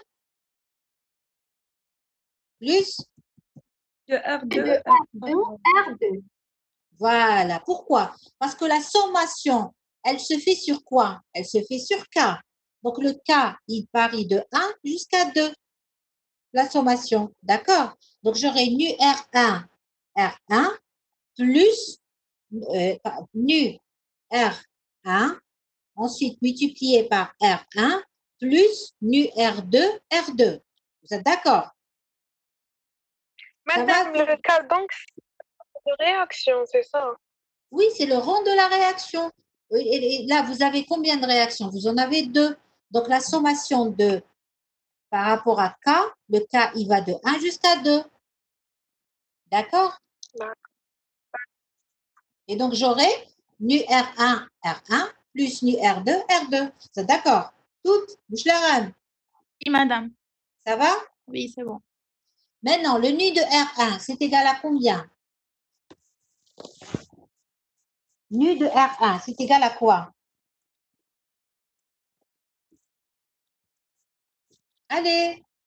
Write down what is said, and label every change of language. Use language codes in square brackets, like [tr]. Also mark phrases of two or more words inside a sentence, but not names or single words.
[fr] De R2, De R2, R2. Voilà. Pourquoi? Parce que la sommation, elle se fait sur quoi? Elle se fait sur K. Donc, le K, il varie de 1 jusqu'à 2. La sommation. D'accord? Donc, j'aurai nu R1, R1 plus nu R1, ensuite multiplié par R1 plus nu R2, R2. Vous êtes d'accord? Madame, le cas, donc, c'est de réaction, c'est ça? Oui, c'est le rang de la réaction. Et là, vous avez combien de réactions? Vous en avez 2. Donc, la sommation de par rapport à K, le K, il va de 1 jusqu'à 2. D'accord? Et donc, j'aurai nu R1, R1, plus nu R2, R2. C'est d'accord? Toutes? Bouche la rame. Oui, madame. Ça va? Oui, c'est bon. Maintenant, le nu de R1, c'est égal à combien? Nu de R1, c'est égal à quoi? Allez.